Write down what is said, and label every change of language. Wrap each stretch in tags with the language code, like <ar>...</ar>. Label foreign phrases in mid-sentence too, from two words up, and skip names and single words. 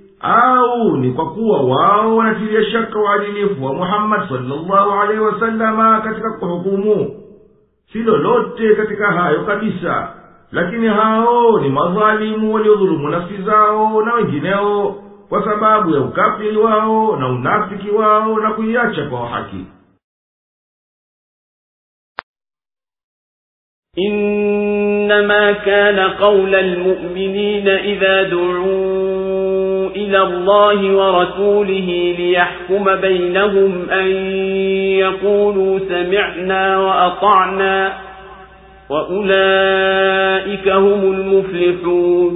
<sw>Au ni kwa kuwa wao wanatilia shaka uadilifu wa Muhammad</sw> <ar>صلى الله عليه وسلم</ar> <sw>katika kuhukumu? Si lolote katika hayo kabisa, lakini hao ni madhalimu waliodhulumu nafsi zao na wengineo kwa sababu ya ukafiri wao na unafiki wao na kuiacha kwa haki.</sw> <ar>إنما كان قول المؤمنين إذا دعوا إلى الله ورسوله ليحكم بينهم أن يقولوا سمعنا وأطعنا وأولئك هم المفلحون.</ar>